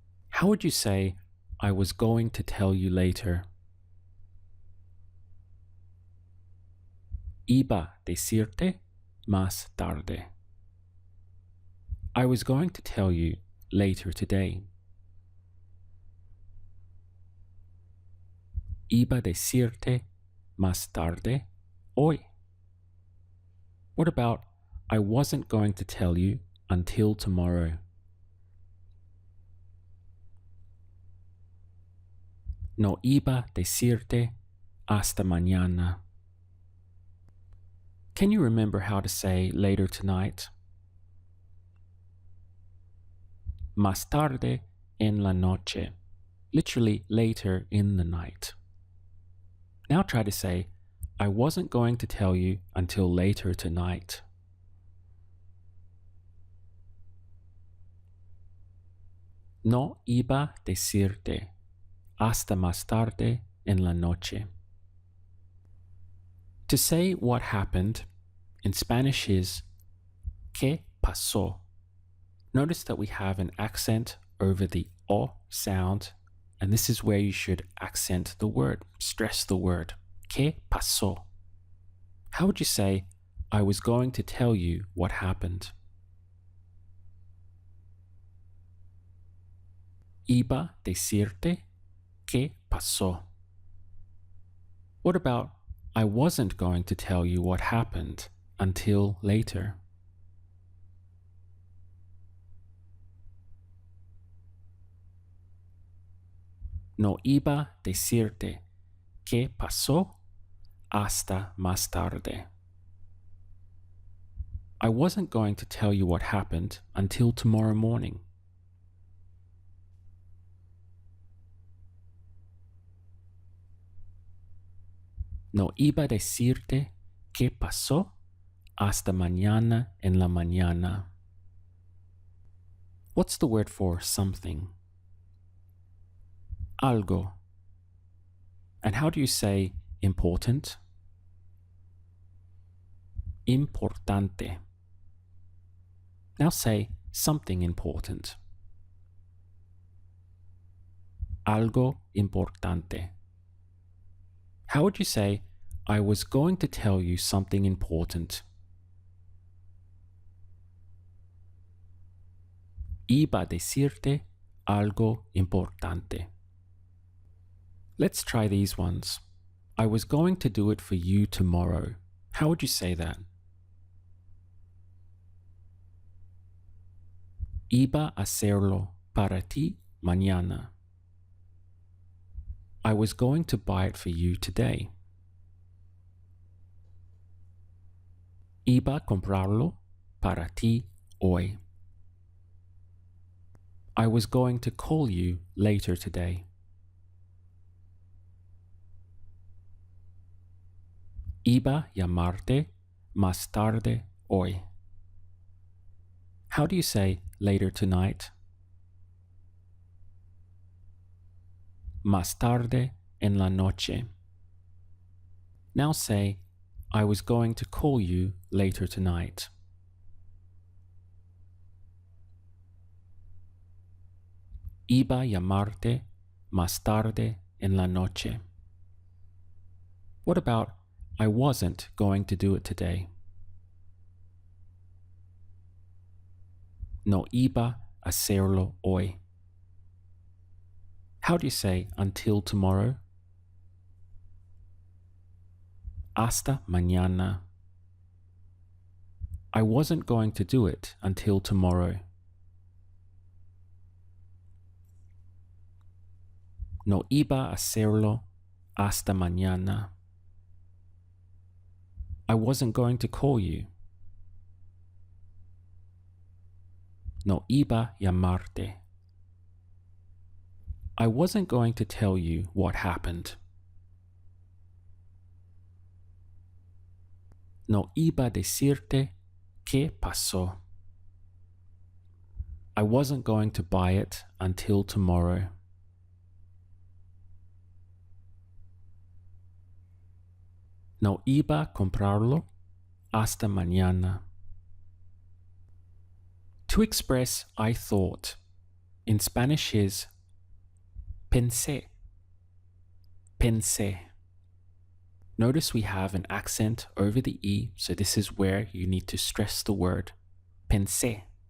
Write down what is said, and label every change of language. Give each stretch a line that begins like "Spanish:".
English: How would you say, I was going to tell you later?
Spanish: Iba decirte más tarde.
English: I was going to tell you later today.
Spanish: Iba decirte más tarde hoy.
English: What about, I wasn't going to tell you until tomorrow?
Spanish: No iba decirte hasta mañana.
English: Can you remember how to say later tonight?
Spanish: Más tarde en la noche,
English: literally later in the night. Now try to say, I wasn't going to tell you until later tonight.
Spanish: No iba decirte hasta más tarde en la noche.
English: To say what happened in Spanish is
Spanish: ¿qué pasó?
English: Notice that we have an accent over the O sound, and this is where you should accent the word, stress the word.
Spanish: ¿Qué pasó?
English: How would you say, I was going to tell you what happened?
Spanish: Iba decirte ¿qué pasó?
English: What about, I wasn't going to tell you what happened until later?
Spanish: No iba a decirte qué pasó hasta más tarde.
English: I wasn't going to tell you what happened until tomorrow morning.
Spanish: No iba a decirte qué pasó hasta mañana en la mañana.
English: What's the word for something? Algo. And how do you say important? Importante. Now say something important.
Spanish: Algo importante.
English: How would you say, I was going to tell you something important?
Spanish: Iba a decirte algo importante.
English: Let's try these ones. I was going to do it for you tomorrow. How would you say that?
Spanish: Iba a hacerlo para ti mañana.
English: I was going to buy it for you today.
Spanish: Iba a comprarlo para ti hoy.
English: I was going to call you later today.
Spanish: Iba a llamarte más tarde hoy.
English: How do you say later tonight?
Spanish: Más tarde en la noche.
English: Now say, I was going to call you later tonight.
Spanish: Iba a llamarte más tarde en la noche.
English: What about, I wasn't going to do it today?
Spanish: No iba a hacerlo hoy.
English: How do you say until tomorrow?
Spanish: Hasta mañana.
English: I wasn't going to do it until tomorrow.
Spanish: No iba a hacerlo hasta mañana.
English: I wasn't going to call you.
Spanish: No iba a llamarte.
English: I wasn't going to tell you what happened.
Spanish: No iba a decirte qué pasó.
English: I wasn't going to buy it until tomorrow.
Spanish: No iba a comprarlo hasta mañana.
English: To express I thought in Spanish is pensé. Pensé. Notice we have an accent over the E, so this is where you need to stress the word pensé.